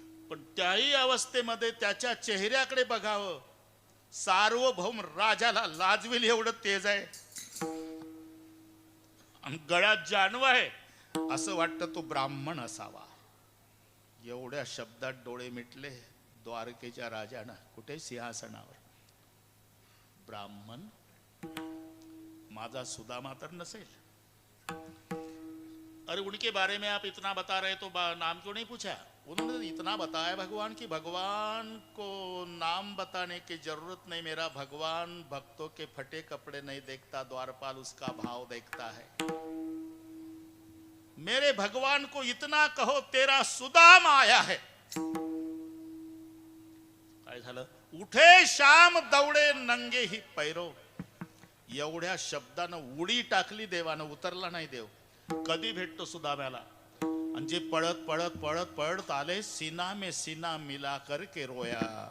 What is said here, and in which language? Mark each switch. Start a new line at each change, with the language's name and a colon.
Marathi: पण त्याही अवस्थेमध्ये त्याच्या चेहऱ्याकडे बघावं, सार्वभौम राजाला लाजवेल एवढं तेज आहे, आणि गळ्यात जानवा आहे, असं वाटतं तो ब्राह्मण असावा. एवढ्या शब्दात डोळे मिटले द्वारकेच्या राजानं. कुठे? सिंहासनावर. ब्राह्मण माझा सुदामा तर नसेल.
Hindi: अरे उनके बारे में आप इतना बता रहे तो नाम क्यों नहीं पूछा? उन्होंने इतना बताया भगवान कि भगवान को नाम बताने की जरूरत नहीं, मेरा भगवान भक्तों के फटे कपड़े नहीं देखता, द्वारपाल उसका भाव देखता है। मेरे भगवान को इतना कहो तेरा सुदाम आया है।
Marathi: काय झालं?
Hindi: उठे श्याम दौडे नंगे ही पैरो,
Marathi: एवढ्या शब्दानं उडी टाकली देवानं, उतरला नाही देव। कधी भेटतो सुदाम्याला? आणि जे पळत पळत पळत पळत आले,
Hindi: सीना में सीना मिला करके रोया।